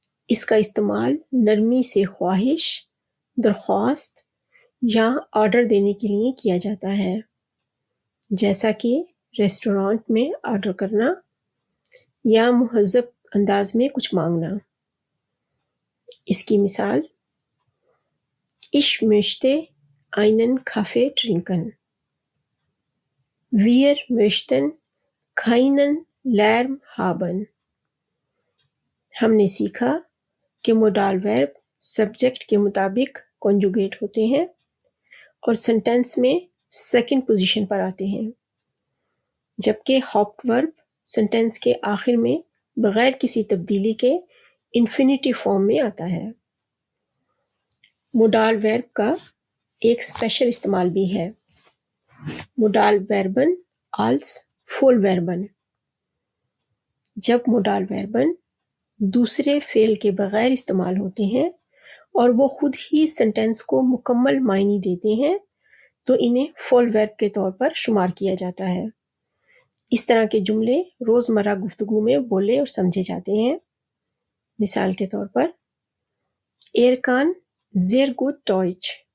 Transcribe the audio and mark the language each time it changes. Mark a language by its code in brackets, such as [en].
[hi] इसका इस्तेमाल नरमी से ख्वाहिश, दरख्वास्त या ऑर्डर देने के लिए किया जाता है, जैसा कि रेस्टोरेंट में ऑर्डर करना या मुहज़्ज़ब अंदाज में कुछ मांगना। इसकी मिसाल [de] Ich möchte einen Kaffee trinken. Wir möchten keinen Lärm haben. [hi] हमने सीखा कि मोडाल वर्ब सब्जेक्ट के मुताबिक कॉन्जुगेट होते हैं और सेंटेंस में सेकंड पोजीशन पर आते हैं, जबकि हॉप्ड वर्ब सेंटेंस के आखिर में बगैर किसी तब्दीली के इन्फिनिटिव फॉर्म में आता है। मोडाल वर्ब का एक स्पेशल इस्तेमाल भी है, मोडाल वर्बन [de] als Vollverben। [hi] जब मोडाल वर्बन दूसरे फेल के बगैर इस्तेमाल होते हैं और वो खुद ही सेंटेंस को मुकम्मल मायने देते हैं, तो इन्हें फुल वर्ब के तौर पर शुमार किया जाता है। इस तरह के जुमले रोज़मर्रा गुफ्तगू में बोले और समझे जाते हैं। मिसाल के तौर पर [de] Er kann sehr gut Deutsch.